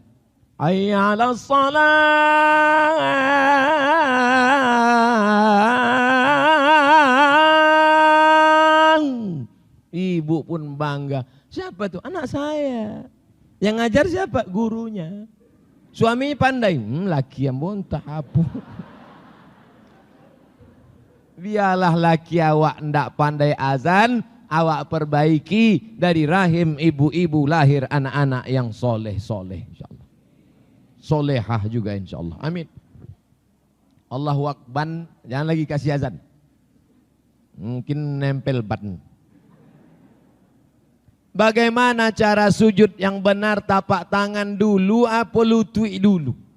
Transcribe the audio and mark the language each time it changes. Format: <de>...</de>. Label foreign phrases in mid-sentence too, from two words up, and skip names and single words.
<ar>حي على الصلاة.</ar> <id>ibu pun bangga. Siapa tuh? Anak saya. Yang ngajar siapa? Gurunya. Suaminya pandai. Laki yang bontah apa?</id> <min>Biarlah laki awak ndak pandai azan, awak perbaiki</min> <id>dari rahim ibu-ibu lahir anak-anak yang soleh-soleh insyaallah. Solehah juga insyaallah. Amin. Allahu Akbar, jangan lagi kasih azan. Mungkin nempel button. Bagaimana cara sujud yang benar, tapak tangan dulu apa lutut dulu?</id>